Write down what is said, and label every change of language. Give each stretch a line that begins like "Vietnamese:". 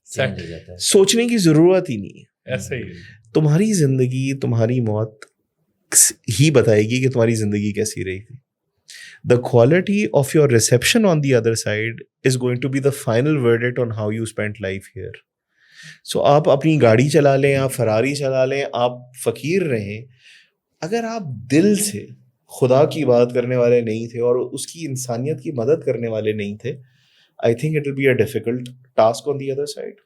Hindi: Change हो जाता है. सोचने की जरूरत ही नहीं है. ऐसे ही तुम्हारी जिंदगी, तुम्हारी मौत ही बताएगी कि तुम्हारी जिंदगी कैसी रही थी.
English: The quality of your reception on the other side is going to be the final verdict on how you spent life here.
Hindi: So आप अपनी गाड़ी चला लें, आप फरारी चला लें, आप फकीर रहें, अगर आप दिल से खुदा की बात करने वाले नहीं थे और उसकी इंसानियत की मदद करने वाले नहीं थे,
English: I think it will be a difficult task on the other side.